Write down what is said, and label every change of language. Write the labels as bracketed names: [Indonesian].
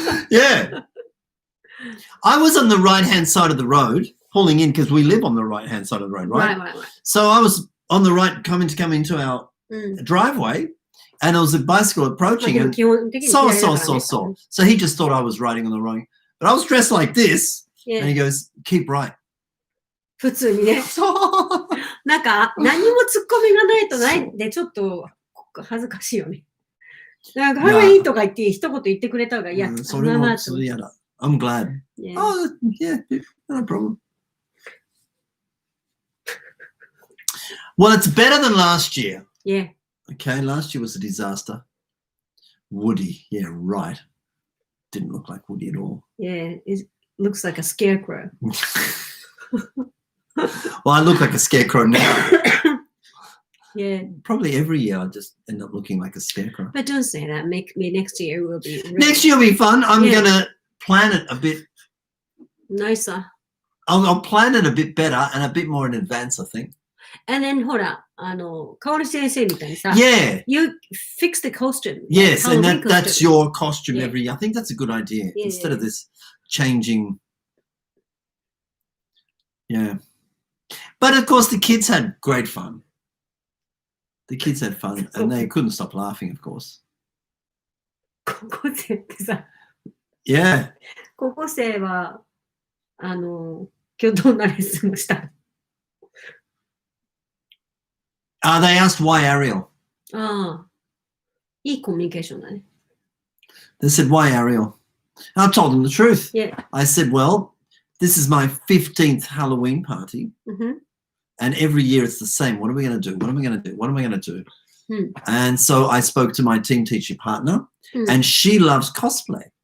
[English] Yeah. I was on the right-hand side of the road, pulling in because we live on the right-hand side of the road, right? Right. So I was on the right, coming into our driveway, and there was a bicycle approaching. And so he just thought I was riding on the wrong. But I was dressed like this, and he goes, keep right. [Japanese] 普通にね。なんか、何もツッコミがないとないんで、ちょっと恥ずかしいよね。なんか、ハロウィンとか言って一言言ってくれた方が嫌。それも嫌だ。 [English] I'm glad. Yeah. Oh, yeah, no problem. Well, it's better than last year. Yeah. Okay, last year was a disaster. Woody, yeah, right. Didn't look like Woody at all. Yeah, it looks like a scarecrow. Well, I look like a scarecrow now. Yeah. Probably every year I just end up looking like a scarecrow. But don't say that. Maybe next year will be. Really... Next year will be fun. I'm going to plan it a bit nicer. I'll plan it a bit better and a bit more in advance, I think. And then, [Japanese] ほら、Kaoru先生みたいにさ、 [English] Yeah. You fix the costume. Yes, and that's your costume Yeah. every year. I think that's a good idea. Yeah, Instead of this changing. Yeah. But of course, the kids had great fun. The kids had fun, and they couldn't stop laughing, of course. [Japanese] 高校生ってさ、 [English] Yeah. [Japanese] 高校生は、今日どんなレッスンをした？ [English] They asked why Ariel. [Japanese] ああ、いいコミュニケーションだね。 [English] They said, why Ariel? And I told them the truth. Yeah. I said, well, this is my 15th Halloween party. And every year it's the same. What are we going to do? What am I going to do? What am I going to do? And so I spoke to my team teacher partner, and she loves cosplay.